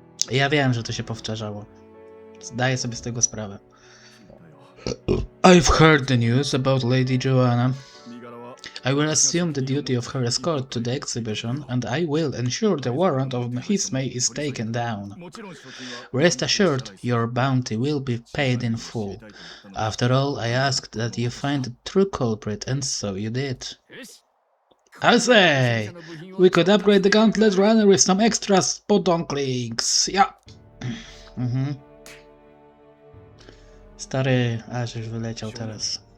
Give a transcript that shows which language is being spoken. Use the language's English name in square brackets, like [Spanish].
[Polish] Ja wiem, że to się powtarzało. Zdaję sobie z tego sprawę. [English] I've heard the news about Lady Joanna. I will assume the duty of her escort to the exhibition, and I will ensure the warrant of Hismay is taken down. Rest assured, your bounty will be paid in full. After all, I asked that you find the true culprit, and so you did. I say, we could upgrade the gauntlet runner with some extra podonklings. Yeah. [Polish] Stary, aż już wyleciał teraz.